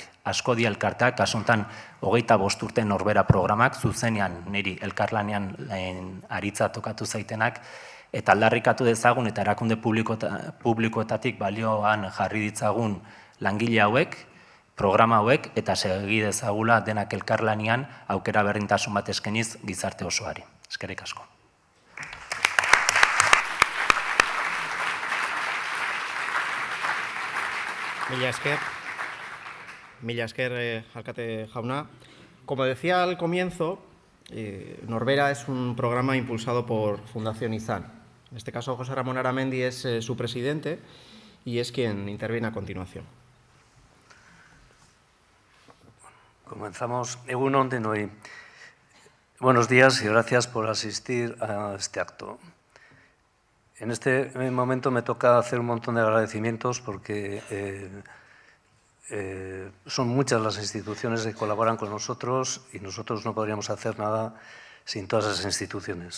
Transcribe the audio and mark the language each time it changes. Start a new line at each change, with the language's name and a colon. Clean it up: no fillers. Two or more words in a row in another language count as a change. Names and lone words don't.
Basque: Asko di elkarteak, kasu honetan 25 urte norbera programak, zuzenean niri elkarlanean aritza tokatu zaitenak, eta aldarrikatu dezagun eta erakunde publikoetatik balioan jarri ditzagun langile hauek, programa hauek, eta segi dezagula denak elkarlanean aukera berdintasun bat eskeniz gizarte osoari. Eskerrik asko. Mila esker, alkate jauna.
Spanish: Como decía al comienzo, Norbera es un programa impulsado por Fundación Izan. En este caso, José Ramón Aramendi es su presidente y es quien interviene a continuación. Comenzamos.
Basque: Egun on denoi.
Spanish: Buenos días y gracias por asistir a este acto. En este momento me toca hacer un montón de agradecimientos porque son muchas las instituciones que colaboran con nosotros y nosotros no podríamos hacer nada sin todas esas instituciones.